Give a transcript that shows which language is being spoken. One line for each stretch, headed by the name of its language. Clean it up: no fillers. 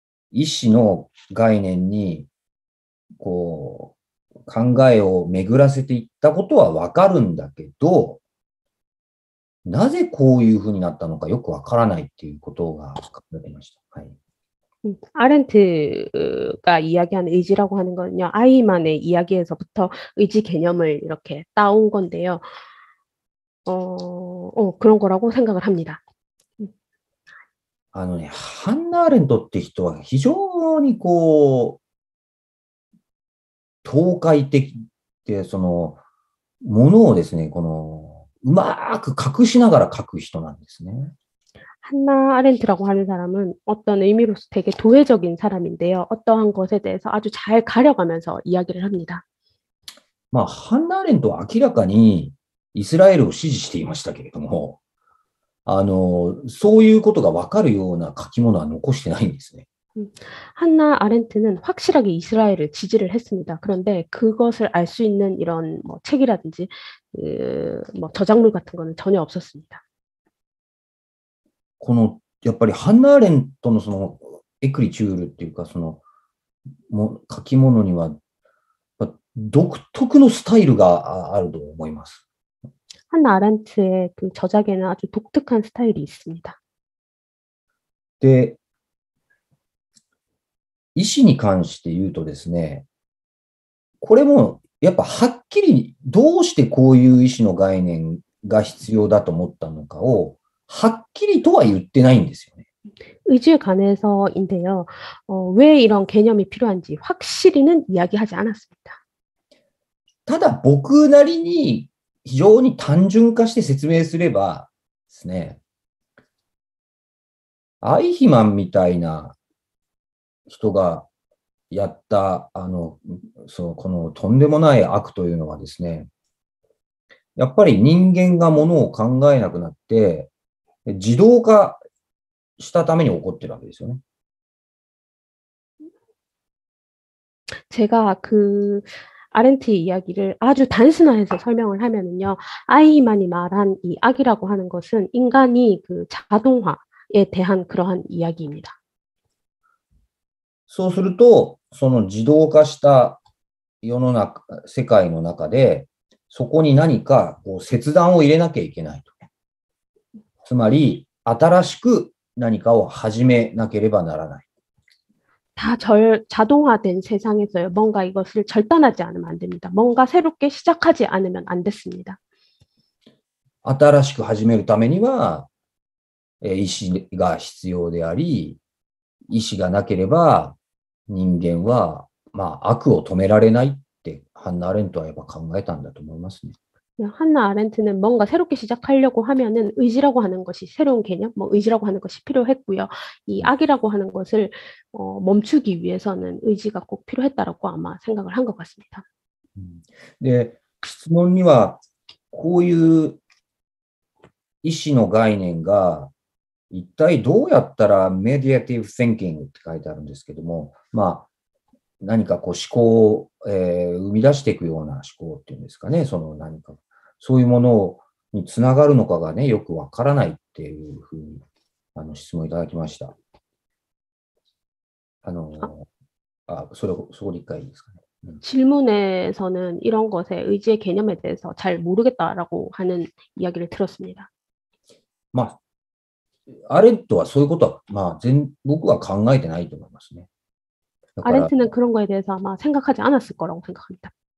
Japanese: 意志の概念に考えを巡らせていったことはわかるんだけど、なぜこういうふうになったのかよくわからないっていうことが書かれていました。はい。
Korean: 아렌트가 이야기하는 의지라고 하는 거는요, 아이만의 이야기에서부터 의지 개념을 이렇게 따온 건데요. 그런 거라고 생각을 합니다.
Japanese: ハンナ・アレントって人は非常に統括的で、ものをですね、うまく隠しながら書く人なんですね。
Korean: 한나 아렌트라고 하는 사람은 어떤 의미로서 되게 도회적인 사람인데요. 어떠한 것에 대해서 아주 잘 가려가면서 이야기를 합니다.
Japanese: ハンナ・アレントは明らかにイスラエルを支持していましたけれども、そういうことがわかるような書き物は残してないんですね。
Korean: 한나 아렌트는 확실하게 이스라엘을 지지를 했습니다. 그런데 그것을 알 수 있는 이런 뭐 책이라든지 뭐 저작물 같은 거는 전혀 없었습니다.
Japanese: この、やっぱりハンナ・アレントのそのエクリチュールっていうか、そのも書き物には独特のスタイルがあると思います。
Korean: 한나 아렌트의 그 저작에는 아주 독특한 스타일이 있습니다.
Japanese: で、意思に関して言うとですね、これもやっぱはっきりどうしてこういう意思の概念が必要だと思ったのかをはっきりとは言ってないんですよね。
Korean: 의지에 관해서인데요. 왜 이런 개념이 필요한지 확실히는 이야기하지 않았습니다.
Japanese: ただ僕なりに非常に単純化して説明すればですね、アイヒマンみたいな人がやったこのとんでもない悪というのはですね、やっぱり人間がものを考えなくなって自動化したために起こってるわけですよね。
Korean: 제가 그 아렌트 이야기를 아주 단순화해서 설명을 하면은요, 아이히만이 말한 이 악이라고 하는 것은 인간이 그 자동화에 대한 그러한 이야기입니다.
Japanese: そうすると、その自動化した世の中、世界の中で、そこに何かこう切断を入れなきゃいけないと。つまり、新しく何かを始めなければならない。
Korean: 다 자동화된 세상에서요, 뭔가 이것을 절단하지 않으면 안 됩니다. 뭔가 새롭게 시작하지 않으면 안 됐습니다.
Japanese: 新しく始めるためには、意志が必要であり、意志がなければ人間は、まあ、悪を止められないってハンナ・アレントはやっぱ考えたんだと思いますね。
Korean: 한나 아렌트는 뭔가 새롭게 시작하려고 하면은 의지라고 하는 것이 새로운 개념, 뭐 의지라고 하는 것이 필요했고요. 이 악이라고 하는 것을 멈추기 위해서는 의지가 꼭 필요했다라고 아마 생각을 한 것 같습니다.
Japanese: で、質問にはこういう意思の概念が一体どうやったらメディアティブ・シンキングって書いてあるんですけども、まあ、何かこう思考を、生み出していくような思考っていうんですかね、その何か、そういうものにつながるのかがね、よくわからないっていうふうに質問いただきました。そこ理解ですかね。
Korean: 질문에서는 이런 것에 의지의 개념에 대해서 잘 모르겠다라고 하는 이야기를 들었습니다.
Japanese: まあ、アレントはそういうことは、まあ、僕は考えてないと思いますね。
Korean: 아렌트는 그런 거에 대해서 아마 생각하지 않았을 거라고 생각합니다.